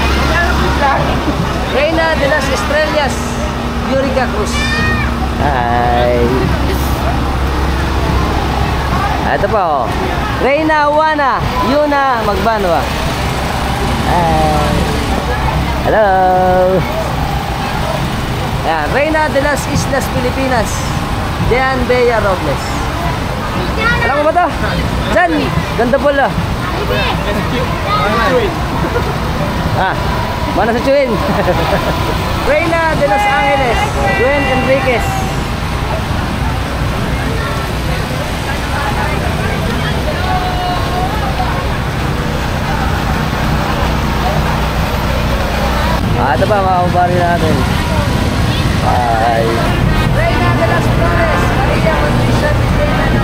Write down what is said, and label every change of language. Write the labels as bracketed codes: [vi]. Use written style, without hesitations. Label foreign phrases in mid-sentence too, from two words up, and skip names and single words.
[tl] Reina de las Estrellas Yurica Cruz. Hi. Ito pa oh. Reina Juana Yuna Magbanwa. [en] Hi. Hello. [tl] Yan. Reina de las Islas Pilipinas Dean Bea Robles. Alam mo ba ito? Diyan. Ganda pala. Mana sa Chuin. Reina de Los Angeles Gwen Enriquez. Ito pa mga kumpari natin. Bye. Reina de las Flores Maria Patricia Vizena.